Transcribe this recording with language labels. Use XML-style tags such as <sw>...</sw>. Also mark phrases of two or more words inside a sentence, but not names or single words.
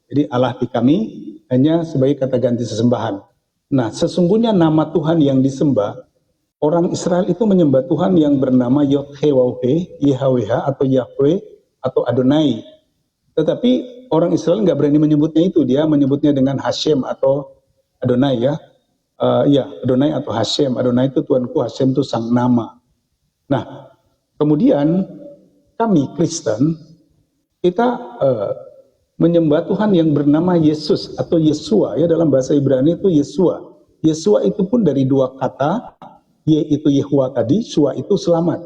<id>Jadi Allah di kami hanya sebagai kata ganti sesembahan. Nah, sesungguhnya nama Tuhan yang disembah, orang Israel itu menyembah Tuhan yang bernama Yod-He-Waw-He, YHWH atau Yahweh atau Adonai. Tetapi orang Israel nggak berani menyebutnya itu, dia menyebutnya dengan Hashem atau Adonai ya. Adonai atau Hashem. Adonai itu Tuanku, Hashem itu sang nama. Nah, kemudian kami Kristen, kita menyembah Tuhan yang bernama Yesus atau Yesua ya, dalam bahasa Ibrani itu Yesua. Yesua itu pun dari 2 kata, Ye itu Yehua tadi, Shua itu selamat.</id>